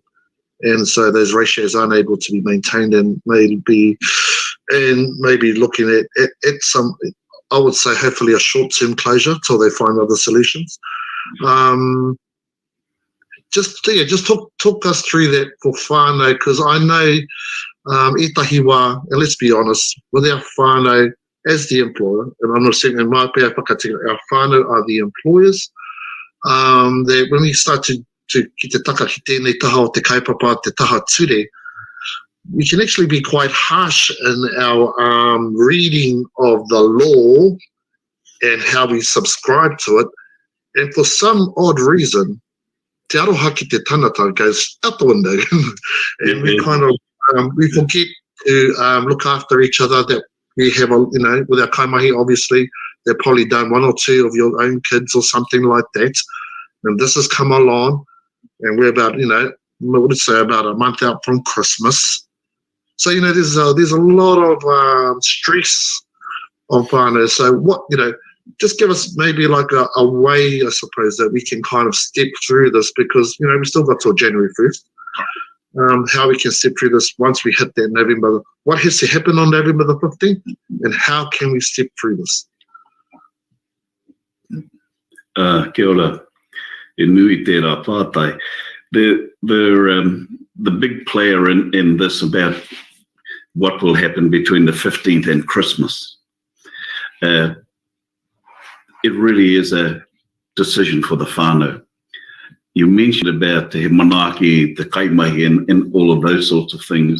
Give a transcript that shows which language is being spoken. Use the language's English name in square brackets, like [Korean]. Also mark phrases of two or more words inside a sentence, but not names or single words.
[English] And so those ratios aren't able to be maintained, and maybe looking at some, I would say, hopefully a short-term closure till they find other solutions. Just talk us through that for whānau, because I know [Māori] etahi wā, [English] and let's be honest, with our whānau as the employer, and I'm not saying in my [Māori] pēr whakatinga, [English] our whānau are the employers, that when we start to [Māori] ki te taka ki tēnei taha o te kaupapa, te taha ture, [English] we can actually be quite harsh in our reading of the law and how we subscribe to it. And for some odd reason, [Māori] te aroha ki te tanata [English] goes out the window. And we kind of, we forget to look after each other, that we have, with our Kaimahi, obviously, they've probably done one or two of your own kids or something like that. And this has come along, and we're about, I would say about a month out from Christmas. So, there's a lot of stress on whānau. So what, just give us maybe like a way, I suppose, that we can kind of step through this, because, we still got till January 1st. How we can step through this once we hit that November. What has to happen on November the 15th, and how can we step through this? [Māori] Kia ora, e nui tērā pātai. [English] The big player in this about what will happen between the 15th and Christmas, it really is a decision for the whānau. You mentioned about the manaki, the Kaimahi, and all of those sorts of things.